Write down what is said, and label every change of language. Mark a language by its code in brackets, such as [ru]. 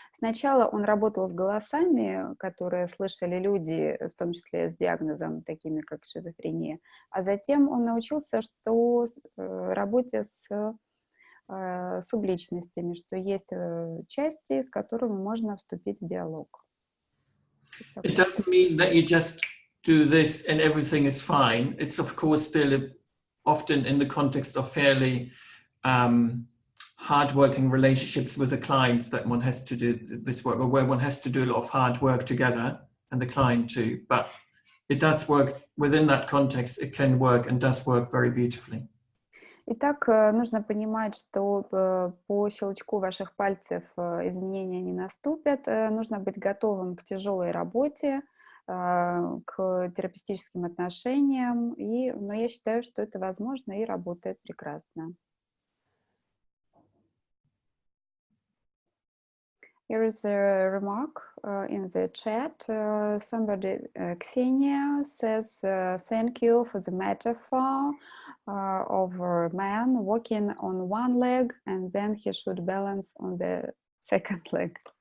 [ru] Сначала он работал с голосами, которые слышали люди, в том числе с диагнозом, такими как шизофрения, а затем он научился, что работе с субличностями, что есть части, с которыми можно вступить в диалог. [en] It doesn't mean that you just do this and everything is fine. It's of course still often in the context of fairly hard-working relationships with the clients that one has to do this work, or where one has to do a lot of hard work together, and the client too. But it does work within that context. It can work and does work very beautifully. [ru] Итак, нужно понимать, что по щелчку ваших пальцев изменения не наступят. Нужно быть готовым к тяжелой работе, к терапевтическим отношениям. Но я считаю, что это возможно и работает прекрасно. [en] Here is a remark in the chat. Somebody, Ksenia, says, thank you for the metaphor of a man walking on one leg and then he should balance on the second leg.